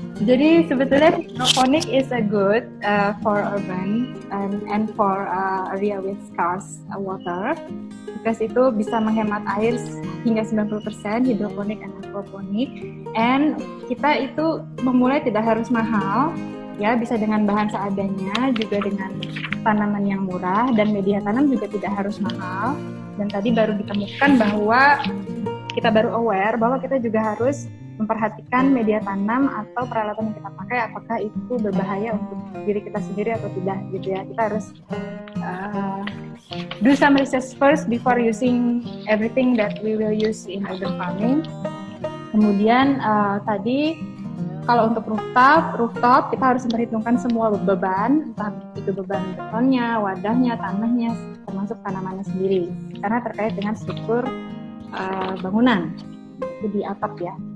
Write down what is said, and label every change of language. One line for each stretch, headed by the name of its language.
Indonesian: Jadi sebetulnya hidroponik
English: is a good for urban and for area with scarce water,
Indonesian: because itu bisa menghemat air hingga 90% hidroponik dan aquaponik, and kita itu memulai tidak harus mahal ya, bisa dengan bahan seadanya, juga dengan tanaman yang murah, dan media tanam juga tidak harus mahal. Dan tadi baru ditemukan bahwa kita baru aware bahwa kita juga harus memperhatikan media tanam atau peralatan yang kita pakai, apakah itu berbahaya untuk diri kita sendiri atau tidak gitu ya. Kita harus
English: do some research first before using everything that we will use in urban farming.
Indonesian: Kemudian tadi kalau untuk rooftop kita harus memperhitungkan semua beban, entah itu beban betonnya, wadahnya, tanahnya, termasuk tanamannya sendiri, karena terkait dengan struktur bangunan itu di atap ya.